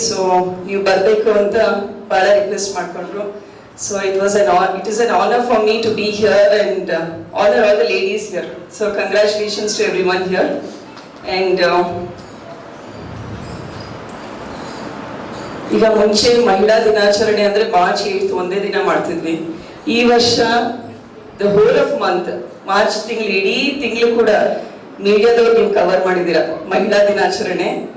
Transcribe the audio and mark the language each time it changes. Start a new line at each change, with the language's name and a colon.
Kannada: So ನೀವು ಬರಬೇಕು ಅಂತ ಬಹಳ ರಿಕ್ವೆಸ್ಟ್ ಮಾಡ್ಕೊಂಡ್ರು.
English: So it is an honor for me to be here and honor all the ladies here. So congratulations to everyone here.
Kannada: And ಈಗ ಮುಂಚೆ ಮಹಿಳಾ ದಿನಾಚರಣೆ ಅಂದ್ರೆ ಮಾರ್ಚ್ 8 ಒಂದೇ ದಿನ ಮಾಡ್ತಿದ್ವಿ. ಈ ವರ್ಷ
English: the whole of month,
Kannada: March ತಿಂಗಳು ಇಡೀ ತಿಂಗಳು ಕೂಡ ಮೀಡಿಯಾದವ್ರು ನೀವು ಕವರ್ ಮಾಡಿದ್ದೀರಾ ಮಹಿಳಾ ದಿನಾಚರಣೆ.